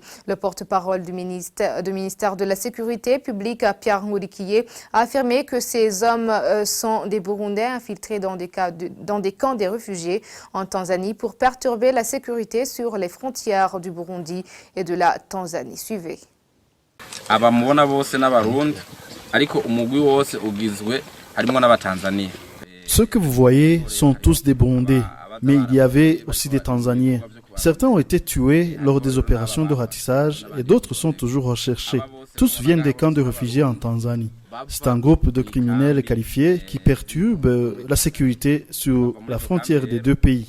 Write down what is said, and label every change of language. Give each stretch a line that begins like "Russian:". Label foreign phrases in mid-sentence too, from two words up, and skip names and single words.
French: Le porte-parole du ministère de la Sécurité publique, Pierre Nkurikiye, a affirmé que ces hommes sont des Burundais infiltrés dans des camps des réfugiés en Tanzanie pour perturber la sécurité sur les frontières du Burundi et de la Tanzanie. Suivez.
Rundi: Abamubona bose n'abarundi ariko umugwi wose ugizwe harimo n'abatanzania.
French: Ceux que vous voyez sont tous des Burundais, mais il y avait aussi des Tanzaniens. Certains ont été tués lors des opérations de ratissage et d'autres sont toujours recherchés. Tous viennent des camps de réfugiés en Tanzanie. C'est un groupe de criminels qualifiés qui perturbe la sécurité sur la frontière des deux pays.